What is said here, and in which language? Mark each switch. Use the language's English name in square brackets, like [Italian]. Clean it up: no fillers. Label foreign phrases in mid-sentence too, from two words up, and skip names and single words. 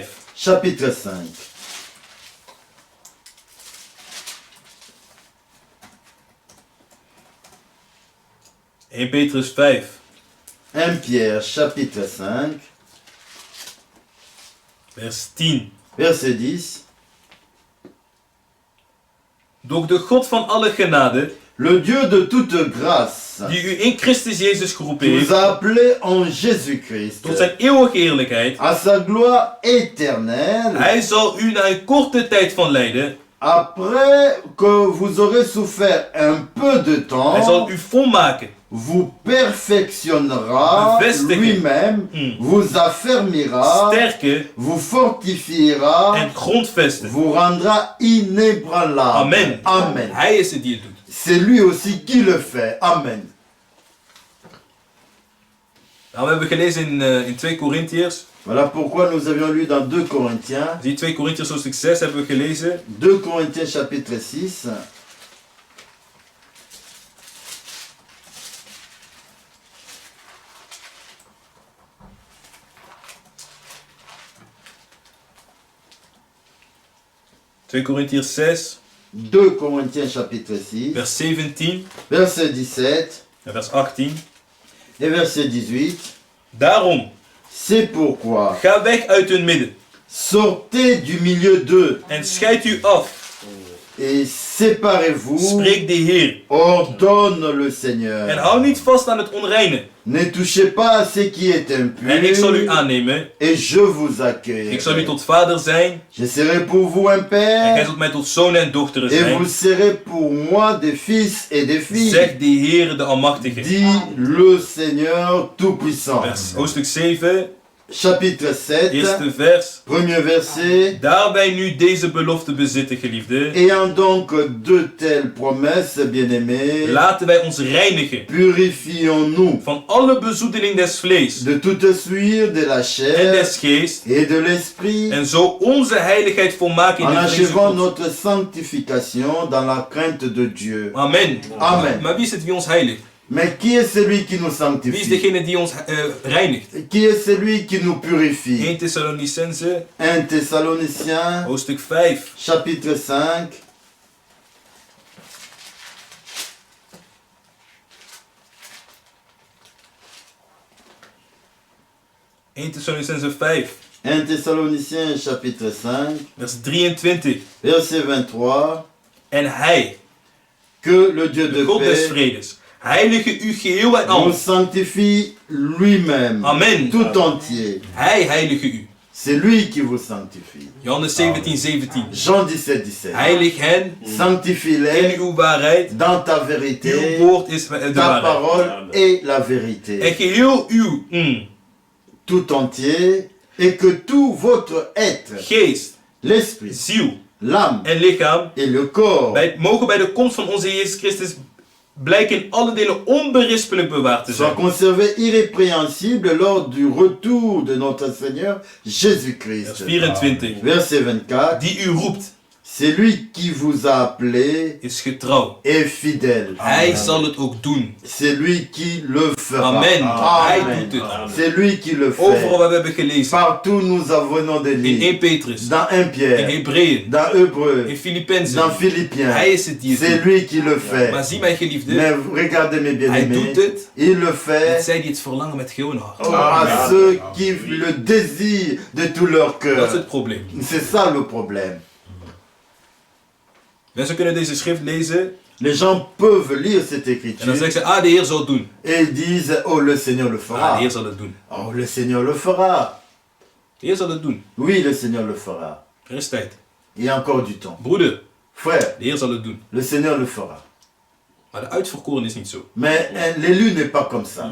[French] chapitre 5. [Dutch] Petrus 5, [French] 1 Pierre, chapitre 5, [Dutch] vers 10. [French] verset 10. [Dutch] Door de God van alle genade, [French] Le Dieu de toute grâce [Dutch] die u in Christus Jezus geroepen [French] qui [Dutch] heeft, [French] vous a appelé en Jésus-Christ [Dutch] tot zijn eeuwige heerlijkheid, [French] à sa gloire éternelle, [Dutch] hij zal u na een korte tijd van lijden, [French] après que vous aurez souffert un peu de [Dutch] hij [French] temps, [Dutch] zal u volmaken, [French] vous perfectionnera [Dutch] Bevestigen. [French] lui-même, vous affermira, [Dutch] sterken [French] vous fortifiera, [Dutch] en grondvesten. [French] vous rendra inébranlable. Amen. Amen. [Dutch] Hij is het die het doet. [French] C'est lui aussi qui le fait. Amen. [Dutch] Nou, we hebben gelezen in 2 Korintiërs. [French] Voilà pourquoi nous avions lu dans 2 Corinthiens, [Dutch] Die 2 Korintiërs hoofdstuk 6 hebben we gelezen. [French] 2 Corinthiens chapitre 6. [Dutch] Twee Korintiërs 6, [French] 2 Corinthiens chapitre 6, [Dutch] vers 17 [French] verset 17 [Dutch] en vers 18. [French] et verset 18. [Dutch] Daarom, [French] C'est pourquoi, [Dutch] ga weg uit hun midden [French] sortez du milieu d'eux [Dutch] en scheid u af, [French] et séparez-vous, [Dutch] spreekt de Heer. [French] ordonne le [Dutch] En [French] Seigneur. [Dutch] hou niet vast aan het onreine. [French] Ne touchez pas à ce qui est [Dutch] En ik zal u [French] impur, [Dutch] aannemen. [French] et je vous [Dutch] Ik zal u [French] accueillerai. [Dutch] tot vader zijn. [French] Je serai pour vous un [Dutch] En gij [French] père, [Dutch] zult mij tot zonen en dochteren [French] et vous [Dutch] zijn. [French] serez pour moi des fils et des filles, [Dutch] Zegt de Heer de Almachtige. [French] dit le Seigneur Tout-Puissant. [Dutch] Hoofdstuk 7, [French] Chapitre 7, [Dutch] eerste vers. [French] premier verset. [Dutch] Daar wij nu deze belofte bezitten, geliefde, [French] Ayant donc de telles promesses, bien-aimés, [Dutch] laten wij ons reinigen [French] purifions-nous [Dutch] van alle bezoedeling des vlees [French] de toute souillure de la [Dutch] en [French] chair [Dutch] des geest, [French] et de l'esprit, [Dutch] en zo onze heiligheid volmaken in [French] en [Dutch] de vrees [French] achevant [Dutch] Gods. [French] notre sanctification dans la crainte de Dieu. Amen. Amen. [Dutch] Maar wie is het die ons heiligt? [French] Mais qui est celui qui nous [Dutch] Wie is [French] sanctifie? [Dutch] degene die ons reinigt? [French] Qui est celui qui nous purifie? [Dutch] 1 Thessalonicense, [French] 1 Thessaloniciens, [Dutch] hoofdstuk 5, [French] chapitre 5, [Dutch] Thessalonicense 5, [French] 1 Thessaloniciens, chapitre 5, [Dutch] vers 23. [French] verset 23, [Dutch] En hij, [French] que le Dieu [Dutch] de [French] de [Dutch] God des [French] paix [Dutch] vredes, heilige u geheel en [French] nous [Dutch] al. [French] sanctifie lui-même, Amen. tout entier. [Dutch] Hij heilige u. [French] C'est lui qui vous sanctifie. [Dutch] Johannes 17:17. [French] Jean 17, 17. [Dutch] Heilig hen in [French] Sanctifie-les [Dutch] uw waarheid. [French] dans ta [Dutch] Uw [French] vérité, [Dutch] woord is de [French] ta [Dutch] waarheid. [French] parole est la vérité. [Dutch] En geheel uw [French] Tout entier, et que tout votre être, [Dutch] geest, [French] l'esprit, [Dutch] ziel [French] l'âme [Dutch] en lichaam [French] et le corps [Dutch] mogen bij de komst van onze Jezus Christus blijken in alle delen onberispelijk bewaard te [French] soient [Dutch] zijn. [French] conservés irrépréhensibles lors du retour de notre Seigneur [Dutch] Vers [French] Jésus-Christ. 24. Verset 24. [Dutch] Die u roept, [French] C'est lui qui vous a appelé [Dutch] is getrouw. [French] et fidèle. [Dutch] Hij zal het ook doen. [French] C'est lui qui le fera. [Dutch] Amen. Hij [French] Amen. [Dutch] doet het. [French] C'est lui qui le [Dutch] Overal [French] fait. [Dutch] waar we hebben gelezen. [French] Partout nous avons des [Dutch] In [French] livres. [Dutch] 1 Petrus, [French] Dans 1 [Dutch] in [French] Pierre, [Dutch] Hebreeën, [French] dans Hébreu, [Dutch] in Filippenzen. [French] dans Philippiens. [Dutch] Hij is het die het [French] C'est [Dutch] doet. [French] lui qui le fait. [Dutch] Maar zie mijn geliefde, [French] Mais regardez mes [Dutch] hij [French] bien-aimés, [Dutch] doet het [French] il le [Dutch] met [French] fait [Dutch] zij die het verlangen met heel hun hart. [French] à ceux qui le désirent de tout leur [Dutch] Dat is [French] cœur. [Dutch] het probleem. [French] C'est ça le problème. [Dutch] Mensen kunnen deze schrift lezen [French] Les gens peuvent lire cette [Dutch] en dan [French] écriture [Dutch] zeggen ze, de Heer zal het doen. [French] et ils disent, oh le Seigneur le [Dutch] De [French] fera. [Dutch] Heer zal het doen. [French] Oh le Seigneur le fera. [Dutch] De Heer zal het doen. [French] Oui, le Seigneur le fera. [Dutch] Er is tijd. [French] Il y a encore du temps. [Dutch] Broeder, [French] Frère, [Dutch] de Heer zal het doen. [French] le Seigneur le fera. [Dutch] Maar de uitverkoren is niet zo. [French] Mais l'élu n'est pas comme ça.